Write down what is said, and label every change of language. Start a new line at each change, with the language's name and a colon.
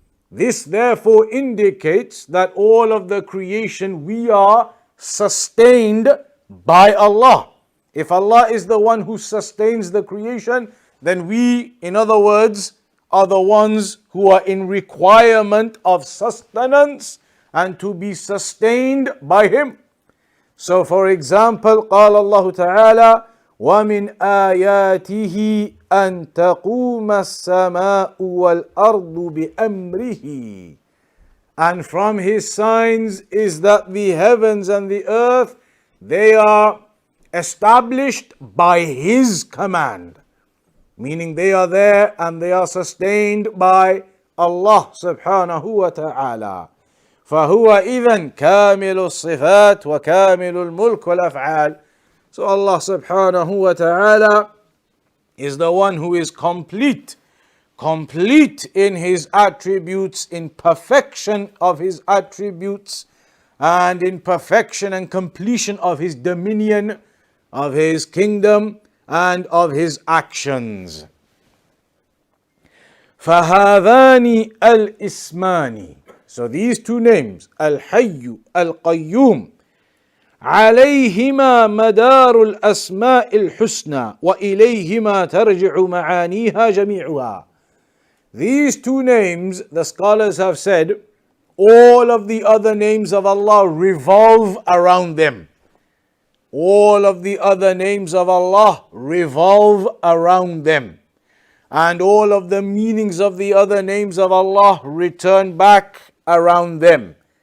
English: This therefore indicates that all of the creation we are sustained by Allah. If Allah is the one who sustains the creation, then we, in other words, are the ones who are in requirement of sustenance and to be sustained by Him. So for example,
Arabic: قال الله تعالى وَمِنْ آيَاتِهِ أَن تَقُومَ السَّمَاءُ وَالْأَرْضُ بِأَمْرِهِ.
English: And from His signs is that the heavens and the earth, they are established by His command. Meaning they are there and they are sustained by Allah subhanahu wa ta'ala.
Arabic: فَهُوَ إِذًا كَامِلُ الصِّفَاتِ وَكَامِلُ الْمُلْكِ وَالْأَفْعَالِ.
English: So Allah subhanahu wa ta'ala is the one who is complete in His attributes, in perfection of His attributes, and in perfection and completion of His dominion, of His kingdom, and of His actions.
Arabic: فَهَذَانِ الْإِسْمَانِ.
English: So these two names, Al-Hayyu, Al-Qayyum,
Arabic: عليهما مدار الأسماء الحسنى وإليهما ترجع معانيها جميعها.
English: These two names, the scholars have said, all of the other names of Allah revolve around them. All of the other names of Allah revolve around them. And all of the meanings of the other names of Allah return back around them.